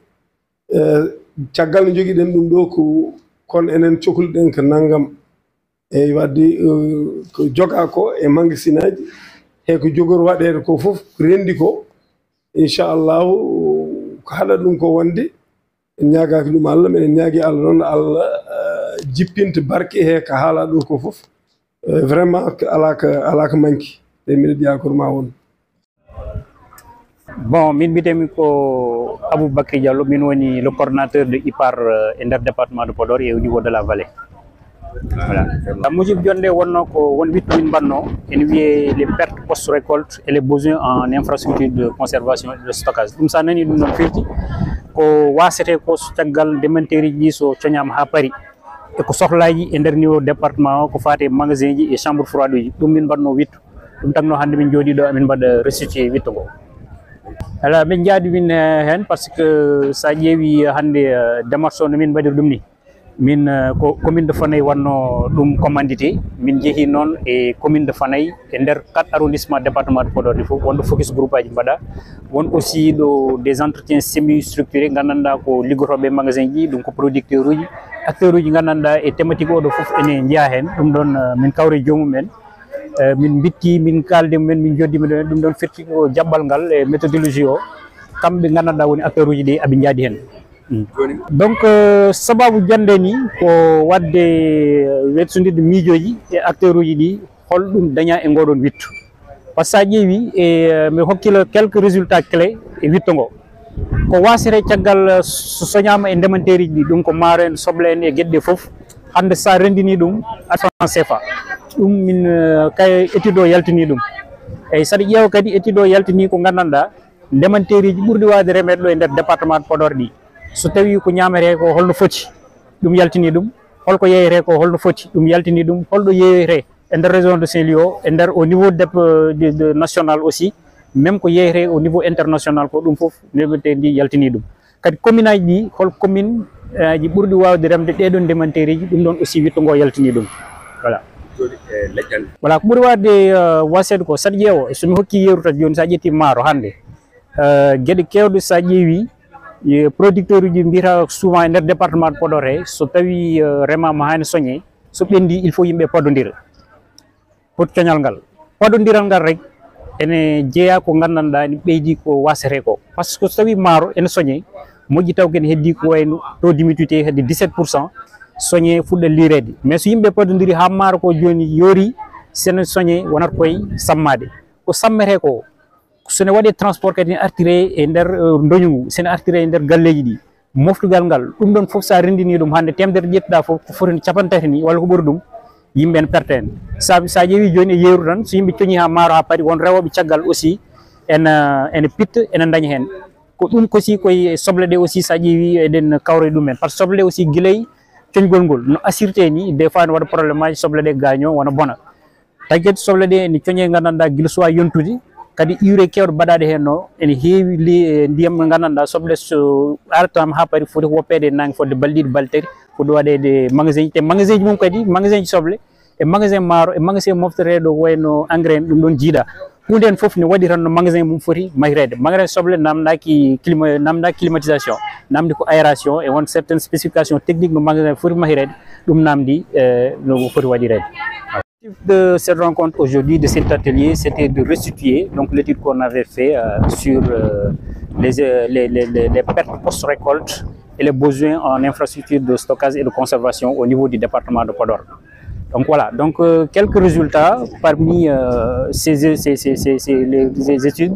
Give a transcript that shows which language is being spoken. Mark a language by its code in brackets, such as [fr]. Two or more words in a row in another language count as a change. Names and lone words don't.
[ff] caggal no jogiiɗen ɗum ɗo ko kono enen cohluɗen ko nanngam eyi wadde ko jogaa ko e magasin aji e ko jogori waɗeede ko fof ko renndi ko inchallahu ko haɗa ɗum ko wonde en ñaagaaki ɗum Allah minen ñaagi Allah noon Allah jippinta barke he ko haala ɗo ko fof vraiment alaa ko manki e mbiɗa yakor ma won [fr] bon [ff] min mbitemi ko [fr] Aboubacry Diallo [ff] min woni [fr] le coordonnateur de IPAR [ff] e nder [fr] département de Podor et au niveau de la vallée voilà [ff] mujib jonde wonno ko won wittu min mbanno en wiye [fr] les pertes post récolte et les besoins en infrastructure de conservation et de stockage [ff] ɗum sa nani ɗum noon firti ko wasete ko so caggal ndemanteeri ji so coñama ha paari e ko sohlaji e nder niveau département o ko fate magasin ji [fr] et chambre froide [ff] uji ɗum min mbanno wittu ɗum tagno hannde min jooɗi ɗo amin mbaɗa restitué wittu ngo ala min jaadi min hen [fr] par ce que [ff] sa ƴeewi hannde démarche o no min mbaɗiri ɗum ni min ko [fr] commune de Fanayi [ff] wanno ɗum commandité min jeehi noon e [fr] commune de Fanayi [ff] e nder 4 [fr] arrondissement département de Podor [ff] ɗi fof wonɗo [fr] focus groupe [ff] aji mbaɗa won aussi ɗo [fr] des entretiens semi structurés [ff] gandanɗa ko liggotoɓe magasin ji ɗum ko producteur uji acteur uji gandanɗa e thématique oɗo fof ene jeeya hen ɗum ɗon min kawre jomumen min bitti min kalde mumen min joddima ɗum ɗon firti ko jaɓɓal ngal e méthodologie o kamɓe gandanɗa woni acteur uji ɗi aɓe jaadi hen donc sababu jande ni ko wadde wetsodirde miijoji e acteur uji ɗi holɗum daña e ngoɗon wittu [fr] par ce que [ff] sa ƴeewi e mi hokkila [fr] quelques résultats clés [ff] e witto ngo ko wasire caggal so soñama e ndemanteriji ɗi ɗum ko maaro en soble en e gueɗɗe foof hande sa rendini ɗum [fr] franc CFA [ff] ɗum min kay étude o yaltini ɗum eyyi saɗa ƴeewa kadi étude o yaltini ko gandanɗa ndemanteriji ɓurɗi wawde remeɗe ɗo e nder département de Podor ɗi so tawi ko ñamete ko holno foti ɗum yaltini ɗum holko yeyete ko holno foti ɗum yaltini ɗum holɗo yeyete e nder [fr] région de Saint-Louis [ff] o e nder [fr] au niveau de national aussi même [ff] ko yeyete [fr] au niveau international [ff] ko ɗum foof ndemanteeri ndi yaltini ɗum kadi commune aji ɗi hol commune ji ɓurɗi wawde remde ɗeɗon ndemanteriji ɗum ɗon aussi witto ngo yaltini ɗum [fr] voilà voilà [ff] ko ɓuuri wadde wasede ko saɗa ƴeewa somi hokki yerutat joni sa ƴetti maaro hande gueɗe kewɗe sa ƴeewi producteur uji mbiyata souvent e nder [fr] département de Podor [ff] he so tawi remama hani soñe so ɓendi [fr] il faut [ff] yimɓe pododira pour coñal ngal pododiral ngal rek ene jeeya ko gandanɗa ene ɓeydi ko wasete ko [fr] par ce que [ff] so tawi maaro ene soñe moƴƴi taw kene heddi ko wayno [fr] taux d'humidité [ff] hedde 17% soñe fuɗɗa lirede mais so yimɓe pododiri ha maaro ko joni yoori sene soñe wonata koye sammade ko sammete ko sone waɗi transport kadi ne artire e nder doñugu sene artire e nder galleji ɗi moftugal ngal ɗum ɗon foof sa rendini ɗum hande temedere ƴettuɗa foof ko foti 50 ni walla ko ɓuuri ɗum yimɓe ne perte hen sa ƴeewi joni e yeeru tan so yimɓe coñi ha maaro ha paari won rewoɓe caggal aussi ene pitta ene daña hen ko ɗum kosi koye soble ɗe aussi sa ƴeewi eɗen kawre ɗumen [fr] par ce que [ff] soble ɗe aussi guiley coñgol ngol no assirte ni [fr] des fois [ff] ne waɗa probléme aji soble ɗe gaño wona bona tagi kadi soble ɗe ene coñe gandanɗa guila suwa yontude kadi urée kewɗo baɗaɗe hen no ene heewi ndiyam mo gandanɗa soble so artama ha paari foti woppede nangue fodde balɗe ɗiɗi balɗe tati foti waɗede magasin ji te magasin ji mum kadi magasin ji soble e magasin maaro e magasin mofteteɗo wayno engrais en ɗum ɗon jiiɗa hunde hen foof ne waɗi tan no magasin mum foti mahirede magasin soble namdaki climatisation namdi ko [fr] aération et [ff] won [fr] certaines spécifications techniques [ff] no magasin foti mahirede ɗum namdi no foti waɗirede. [fr] De cette rencontre aujourd'hui, de cet atelier, c'était de restituer donc l'étude qu'on avait fait sur les pertes post-récolte et les besoins en infrastructures de stockage et de conservation au niveau du département de Podor. Donc voilà, donc quelques résultats parmi ces études.